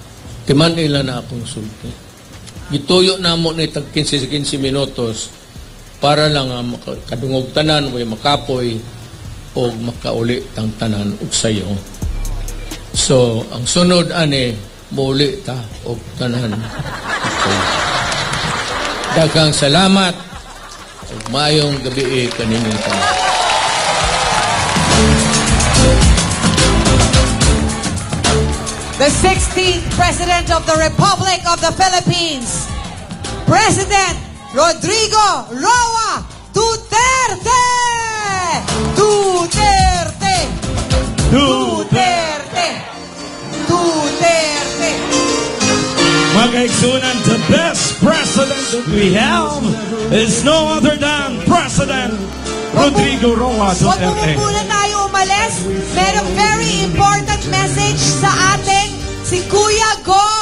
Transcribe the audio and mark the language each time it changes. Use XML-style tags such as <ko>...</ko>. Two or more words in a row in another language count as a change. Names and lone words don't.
<ceb>Timan ila na akong sulti. Gituyo na mo ni tag 15 minutos para lang kadungog tanan way makapoy o makauli tang tanan og sayo. So, ang sunod ani muli ta og tanan.</ceb> <en>Okay.</en> <ceb>Daghang salamat ug maayong gabi kaninyong tanan.</ceb> <en>The 16th President of the Republic of the Philippines, President Rodrigo Roa Duterte! Duterte! Duterte! Duterte!</en> <ceb>Mga kaigsunan,</ceb> <en>the best president that we have is no other than President Rodrigo Roa</en> <tl>Huwag</tl> <en>Duterte.</en> <tl>muna tayo umalis. Merong</tl> <en>very important message</en> <tl>sa atin si Kuya Go</tl>